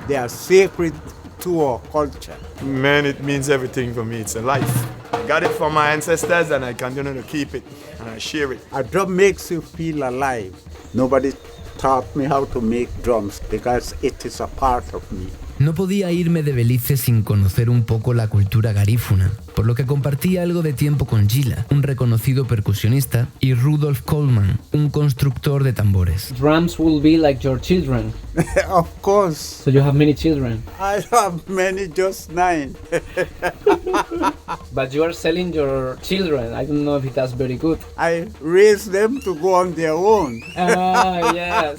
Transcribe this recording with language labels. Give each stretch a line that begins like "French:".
English: They are sacred to our culture. Man, it means everything for me. It's a life. I got it from my ancestors and I continue to keep it and I share it. A drum makes you feel alive. Nobody taught me how to make drums because it is a part of me.
Spanish: No podía irme de Belice sin conocer un poco la cultura garífuna, por lo que compartí algo de tiempo con Gila, un reconocido percusionista, y Rudolf Coleman, un constructor de tambores.
English: Drums will be like your children. Of course. So you have many children. I have many, just 9. But you are selling your children. I don't know if that's very good. I raise them to go on their own. Ah, yes.